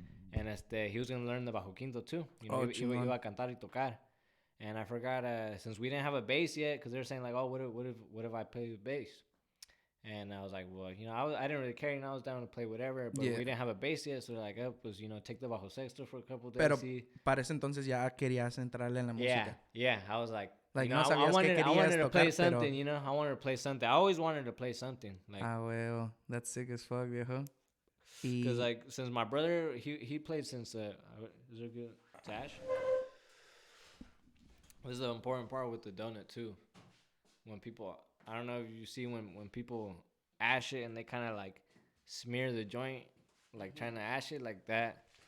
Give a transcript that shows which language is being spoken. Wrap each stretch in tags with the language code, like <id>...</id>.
<en>And he was going to learn the bajo quinto too. You know,</en> <es>iba a cantar y tocar.</es> <en>And I forgot, since we didn't have a bass yet, because they were saying like, oh, what if I play the bass? And I was like, well, you know, I didn't really care. You know, I was down to play whatever. But we didn't have a bass yet. So they're like, oh, pues, you know, take the bajo sexto for a couple days.</en> <es>Pero para ese entonces ya querías entrarle en la música.</es> <en>Yeah. I was like, you know,</en> <es>no sabías que querías</es> <en>I wanted to</en> <es>tocar,</es> <en>play something, you know. I wanted to play something. I always wanted to play something. Like, well, that's sick as fuck, viejo. Because, like, since my brother, he played since, is there good Tash? This is the important part with the donut, too. When people, I don't know if you see when people ash it and they kind of, like, smear the joint, like, trying to ash it like that.</en>